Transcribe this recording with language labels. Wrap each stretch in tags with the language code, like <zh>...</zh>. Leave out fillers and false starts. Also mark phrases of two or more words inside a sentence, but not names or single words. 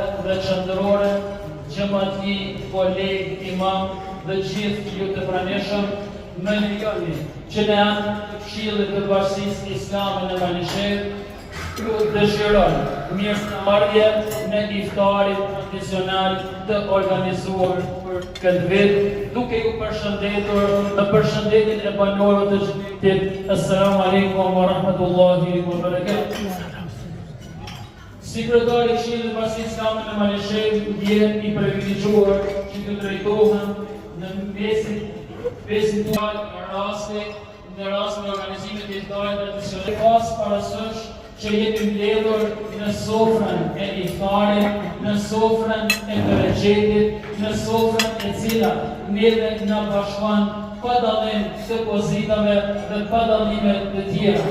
<sq>dhe qendrore, xhamatli, kolegë, imam dhe gjithë ju të pranishëm, më lejoni që ne anë të Këshillit të Bashkisë Islame në Malishevë ju dëshirojmë mirëmarrje në iftarin tradicional të organizuar për këtë vit, duke ju përshëndetur në përshëndetjen e banorëve të xhamitit.</sq> <ar>السلام عليكم ورحمة الله وبركاته.</ar> <sq>Sekretari i Këshillit të Bashkisë Islame në Malishevë vjen i privilegjuar që të drejtohen në mesin tuaj në rast me organizimet e iftarit tradicional. Pas parasysh që jemi mbledhur në sofrën e iftarit, në sofrën e bereqetit, në sofrën e cila neve na bashkon pa dallim të pozitave dhe pa dallime të tjera.</sq>